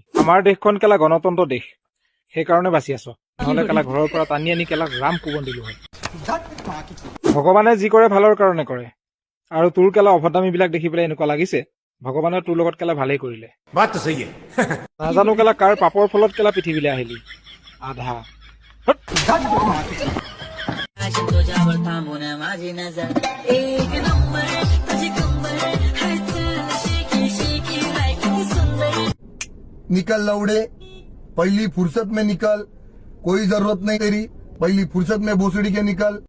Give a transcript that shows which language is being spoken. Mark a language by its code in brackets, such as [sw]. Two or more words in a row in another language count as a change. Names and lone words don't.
[as] আমাৰ দেশখন কেলা গণতন্ত্ৰ দেশ, সেইকাৰণে বাচি আছ, নহলে কেলা ঘৰৰ পৰা টানি আনি কেলা ৰাম কোবন দিলো হয়। ভগৱানে যি কৰে ভালৰ কাৰণে কৰে, আৰু তোৰ কেলা অভদ্ৰামীবিলাক দেখি পেলাই এনেকুৱা লাগিছে ভগৱানে তোৰ লগত কেলা ভালেই কৰিলে। নাজানো কেলা কাৰ পাপৰ ফলত কেলা পৃথিৱীলৈ আহিলি আধা। [hi] निकल लौड़े, पहली फुर्सत में निकल, कोई जरूरत नहीं तेरी, पहली फुर्सत में भोसड़ी के निकल।